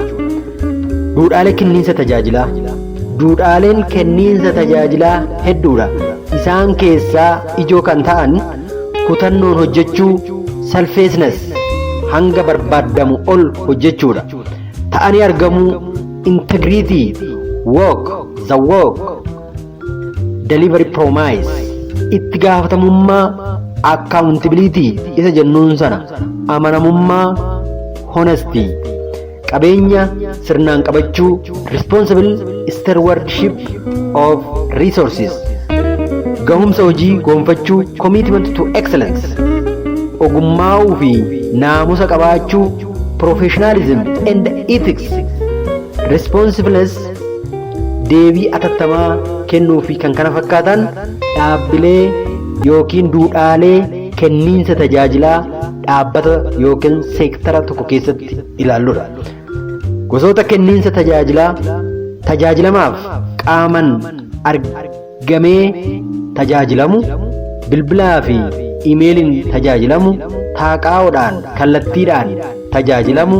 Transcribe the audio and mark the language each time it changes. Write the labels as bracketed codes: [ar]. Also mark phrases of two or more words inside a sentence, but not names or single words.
[om] Duudhaalee kenniinsa tajaajilaa. Duudhaaleen kenniinsa tajaajilaa hedduudha. Isaan keessaa ijoo kan ta'an kutannoon hojjechuu, selflessness, hanga barbaadamu ol hojjechuudha. Ta'anii argamuu, [en] integrity, work, delivery promise, [om] itti gaafatamummaa, accountability isa jennuun sana, amanamummaa, honesty, qabeenya sirnaan qabachuu, [en] responsible stewardship of resources, [om] gahumsa hojii goonfachuu, [en] commitment to excellence, [om] ogummaa'uu fi naamusa qabaachuu, [en] professionalism and ethics, [om] responsibleness, deebii atattamaa kennuu fi kan kana fakkaatan dhaabbilee yookiin duudhaalee kenniinsa tajaajilaa dhaabbata yookiin seektara tokko keessatti ilaalludha. Gosoota kenniinsa tajaajilaa. Tajaajilamaaf qaaman argamee tajaajilamu, bilbilaa fi imeeliin tajaajilamu, taaqaa'oodhaan kallattiidhaan tajaajilamu,